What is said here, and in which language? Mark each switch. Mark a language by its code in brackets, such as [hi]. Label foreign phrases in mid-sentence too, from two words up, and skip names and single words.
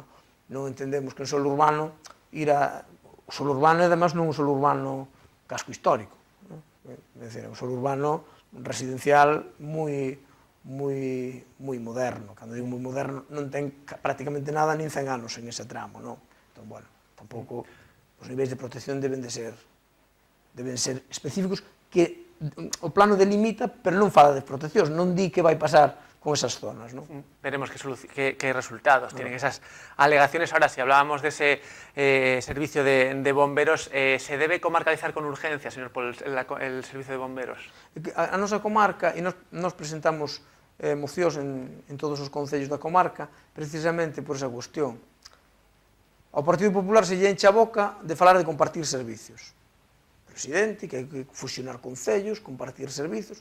[gl] Non entendemos que en solo urbano o solo urbano é, además, non un solo urbano casco histórico, é dicir, é un solo urbano residencial moi moderno. Cando digo moi moderno, non ten prácticamente nada nin 100 anos en ese tramo, non? Entón, bueno, tampouco os niveis de protección deben ser específicos, que o plano delimita, pero non fala de proteccións, non di que vai pasar con esas zonas, ¿no? [es] Veremos qué resultados tienen esas alegaciones. Ahora, si hablábamos de ese servicio de bomberos, ¿se debe comarcalizar con urgencia, señor, por el servicio de bomberos? [gl] A nosa comarca, e nos presentamos mocións en todos os concellos da comarca, precisamente por esa cuestión. Ao Partido Popular se lle enche a boca de falar de compartir servicios. Presidente, que hai que fusionar concellos, compartir servicios.